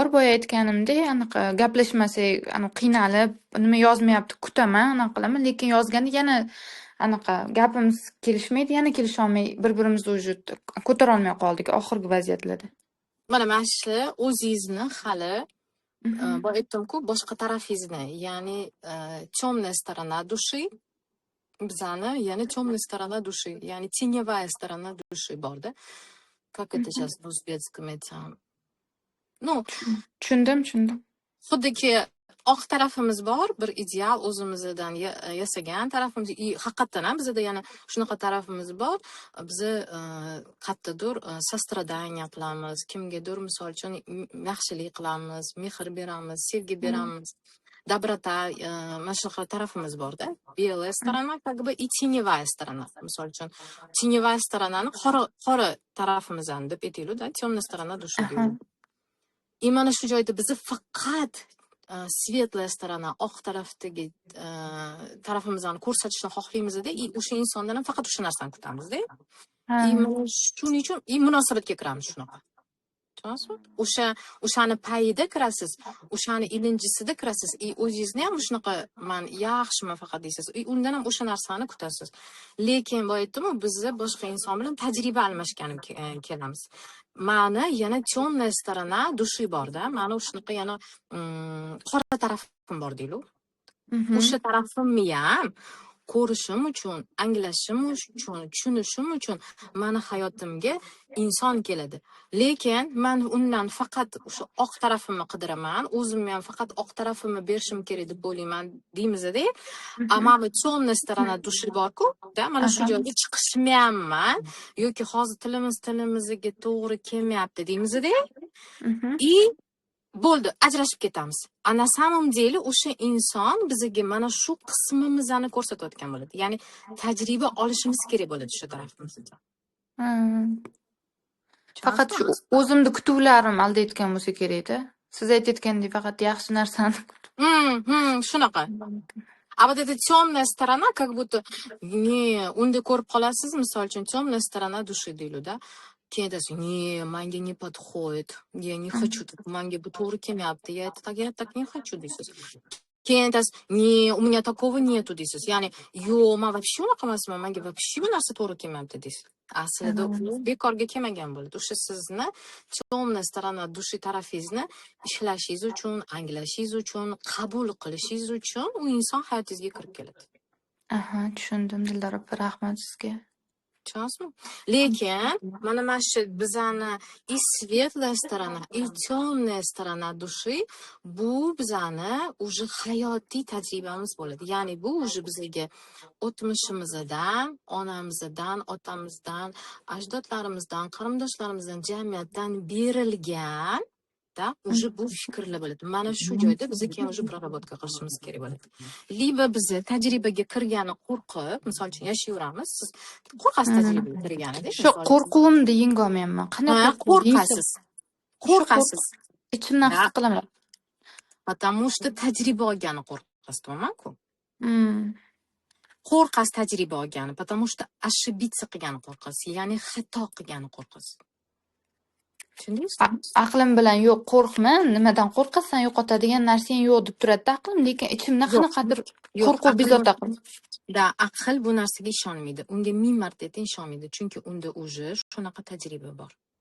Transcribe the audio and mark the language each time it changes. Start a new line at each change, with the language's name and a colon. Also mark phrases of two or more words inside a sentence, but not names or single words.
Uzbek: Boya aytganimdek, anaqa gaplashmasak, qiynalib, nima yozmayapti, kutaman, anaqa qilaman, lekin yozganda yana anaqa gapimiz kelishmaydi, yana kelisha olmay, bir-birimizni уже ko'tara olmay qoldik oxirgi vaziyatlarda. Mana shu o'zingizni hali bu aytdim-ku, boshqa tarafingizni, ya'ni
Russian: темная сторона души,
Uzbek: bizani, ya'ni
Russian: темная сторона души,
Uzbek: ya'ni
Russian: теневая сторона души
Uzbek: bor-da.
Russian: Как это сейчас в узбекском aytsam?
Uzbek: Tushundim. Xuddiki oq tarafimiz bor, bir ideal o'zimizdan yasagan tarafimiz, haqiqatan ham bizda yana shunaqa tarafimiz bor. Biz qayerdadir sostradaniya qilamiz, kimgadir misol uchun yaxshilik qilamiz, mehr beramiz, sevgi beramiz. Доброта, mana shunaqa tarafimiz bor-da.
Russian: Белая сторона, как бы, и теневая сторона.
Uzbek: Misol uchun,
Russian: теневая сторонani
Uzbek: qora tarafimizdan deb aytaylik-da,
Russian: темная сторона души deymiz.
Uzbek: И mana shu joyda biz faqat
Russian: sветлая сторона,
Uzbek: oq tarafdagi tarafimizni ko'rsatishni xohlaymiz-da, o'sha insondan ham faqat o'sha narsani kutamiz-da. Shuning uchun munosabatga kiramiz shunaqa. O'shani payida kirasiz, o'shani ilinjisida kirasiz. O'zingizni ham shunaqa men yaxshiman faqat deysiz. Undan ham o'sha narsani kutasiz. Lekin boya aytdim-ku, bizda boshqa inson bilan tajriba almashgan kelamiz. Mani yana
Russian: темная сторона души
Uzbek: bor-da. Mani shunaqa yana qora tarafim bor deylik. O'sha tarafimni ham ko'rishim uchun, anglashim uchun, tushunishim uchun mani hayotimga inson keladi. Lekin men undan faqat o'sha oq tarafimni qidiraman, o'zimni ham faqat oq tarafimni berishim kerak deb o'ylayman deymiz-da. Ammo
Russian: темная сторона души
Uzbek: bor-ku, da mana shu joyga chiqishmayapman yoki hozir tilimizga to'g'ri kelmayapti deymiz-da. И bo'ldi, ajrashib ketamiz.
Russian: На самом деле
Uzbek: o'sha inson bizga mana shu qismimizni ko'rsatayotgan bo'ladi. Ya'ni tajriba olishimiz kerak bo'ladi shu tarafimizdan. Faqat shu o'zimni kutuvlarim alda etgan bo'lsa kerak-da. Siz aytayotgandek faqat yaxshi narsani. Shunaqa.
Russian: А вот эта темная сторона, как будто
Uzbek: unda ko'rib qolasiz, misol uchun
Russian: темная сторона души deylik, да.
Uzbek: Keyin aytasiz, menga
Russian: не подходит, я не хочу,
Uzbek: menga bu to'g'ri kelmayapti,
Russian: я так не хочу deysiz.
Uzbek: Keyin aytasiz,
Russian: у меня такого нету deysiz.
Uzbek: Ya'ni, men вообще unaqa emasman, menga вообще bu narsa to'g'ri kelmayapti deysiz. Aslida u bekorga kelmagan bo'ladi. O'sha sizni
Russian: темная сторона души
Uzbek: tarafingizni ishlashingiz uchun, anglashingiz uchun, qabul qilishingiz uchun u inson hayotingizga kirib keladi. Aha, tushundim Dildor opa, rahmat sizga. Tushunasizmi? Lekin mana shu bizani
Russian: и светлая сторона, и темная сторона души
Uzbek: bu bizani уже hayotiy tajribamiz bo'ladi. Ya'ni bu уже bizga o'tmishimizdan, onamizdan, otamizdan, ajdodlarimizdan, qarindoshlarimizdan, jamiyatdan berilgan da уже bu fikrlar bo'ladi. Mana shu joyda biz keyin уже prarabotka qilishimiz kerak bo'ladi. Liba biz tajribaga kirgani qo'rqib, misol uchun yashayveramiz. Siz qo'rqasiz tajribaga kirganida. Shu qo'rquvimni yenga olmayapman. Qanday qo'rqasiz? Qo'rqasiz. Ichimdan his qilaman.
Russian: Потому что
Uzbek: tajriba olgani qo'rqasiz, to'g'rimi-ku? Qo'rqasiz tajriba olgani,
Russian: потому что ошибиться
Uzbek: qilgani qo'rqasiz, ya'ni xato qilgani qo'rqasiz. Tushundingizmi? Aqlim bilan yo'q, qo'rqma, nimadan qo'rqasan, yo'qotadigan narsang yo'q deb turadi aqlim, lekin ichimda qanaqadir qo'rquv bezovta qiladi. Da, aql bu narsaga ishonmaydi. Unga 1000 marta ayting, ishonmaydi, chunki unda уже shunaqa tajriba bor.